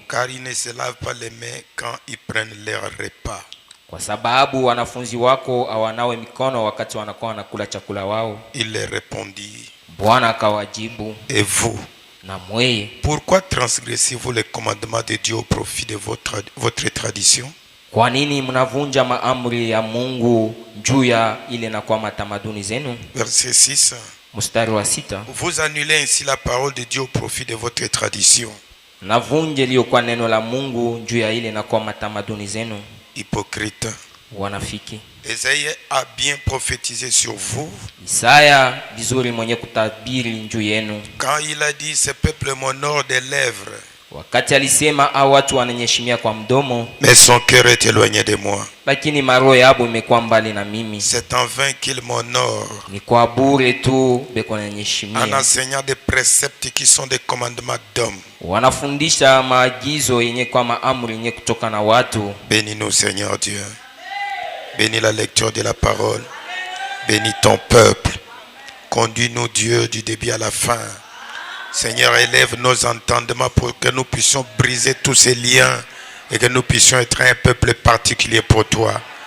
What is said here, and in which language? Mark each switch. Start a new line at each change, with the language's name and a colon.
French: Car ils ne se lavent pas les mains quand ils prennent leur repas.
Swahili: Kwa sababu wanafunzi wako hawanawe mikono wakati wanakuwa wanakula chakula wao.
French: Il leur répondit:
Swahili: Bwana akawajibu,
French: et vous,
Swahili: na mweye,
French: pourquoi transgressez-vous les commandements de Dieu au profit de votre tradition?
Swahili: kwa nini mnavunja maamri ya Mungu juu ya ile na kwa matamaduni zenu?
French: Verset 6.
Swahili: Mstari wa sita.
French: Vous annulez ainsi la parole de Dieu au profit de votre tradition.
Swahili: Navunje liyo kwa neno la Mungu juu ya ile na kwa matamaduni zenu.
French: Hypocrite.
Swahili: Wanafiki.
French: Ésaïe a bien prophétisé sur vous.
Swahili: Isaya vizuri mwenye kutabiri juu yenu.
French: Quand il a dit: ce peuple m'honore des lèvres,
Swahili: Wakati alisema hao watu wananyeshimia kwa mdomo,
French: mais son cœur est éloigné de moi.
Swahili: lakini maroho yao imekuwa mbali na mimi.
French: C'est en vain qu'il m'honore,
Swahili: Ni kwa bure tu beko
French: en
Swahili: nanyeshimia.
French: enseignant des préceptes qui sont des commandements d'hommes.
Swahili: Wanafundisha maagizo yenye kwa maamri yenye kutoka na watu.
French: Bénis-nous, Seigneur Dieu. Bénis la lecture de la parole. Bénis ton peuple. Conduis-nous, Dieu, du début à la fin. Seigneur, élève nos entendements pour que nous puissions briser tous ces liens et que nous puissions être un peuple particulier pour toi.